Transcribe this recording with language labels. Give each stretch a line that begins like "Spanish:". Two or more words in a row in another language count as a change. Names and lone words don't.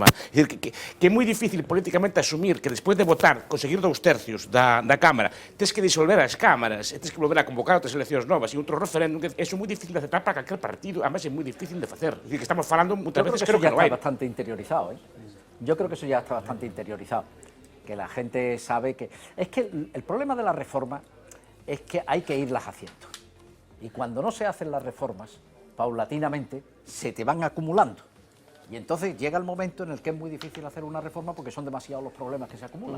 Galician: É dicir, que é moi difícil políticamente asumir que despois de votar, conseguir 2/3 da Cámara, tens que disolver as cámaras, tens que volver a convocar outras eleccións novas e outro referéndum, que é moi difícil de aceptar para calquer partido, además é moi difícil de facer. É dicir, que estamos falando
Spanish: muchas veces,
Galician: creo que non hai.
Spanish: Está bastante interiorizado, ¿eh? Yo creo que eso ya está bastante interiorizado, que la gente sabe que... Es que el problema de la reforma es que hay que irlas haciendo. Y cuando no se hacen las reformas, paulatinamente, se te van acumulando. Y entonces llega el momento en el que es muy difícil hacer una reforma porque son demasiados los problemas que se acumulan.